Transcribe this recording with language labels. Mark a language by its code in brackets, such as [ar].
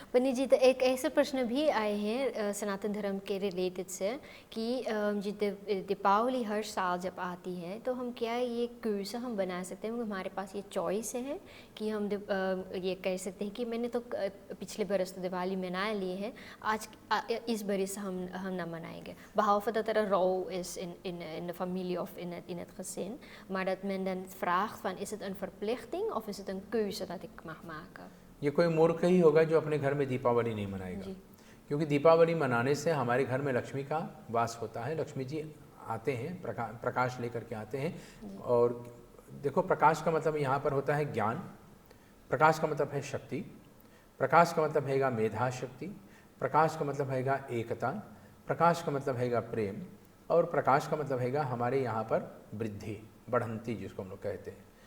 [hi] पंडित जी, तो एक ऐसे प्रश्न भी आए हैं सनातन धर्म के रिलेटेड से कि दीपावली हर साल जब आती है तो हम क्या ये क्यूसा हम बना सकते हैं, हमारे पास ये चॉइस है कि हम ये कह सकते हैं कि मैंने तो पिछले बरस तो दिवाली मना लिए है, आज इस बरस हम ना manaige. [nl] Behalve dat er een rouw is in de familie of in het gezin, maar dat men dan vraagt van is het een verplichting of is het een keuze dat ik mag maken? [hi] ये कोई मूर्ख ही होगा जो अपने घर में दीपावली नहीं मनाएगा, क्योंकि दीपावली मनाने से हमारे घर में लक्ष्मी का वास होता है। लक्ष्मी जी आते हैं, प्रकाश लेकर के आते हैं। और देखो, प्रकाश का मतलब यहाँ पर होता है ज्ञान, प्रकाश का मतलब है शक्ति, प्रकाश का मतलब हैगा मेधा शक्ति, प्रकाश का मतलब हैगा एकता, प्रकाश का मतलब हैगा प्रेम, और प्रकाश का मतलब हैगा हमारे यहाँ पर वृद्धि, बढ़ंती जिसको हम लोग कहते हैं।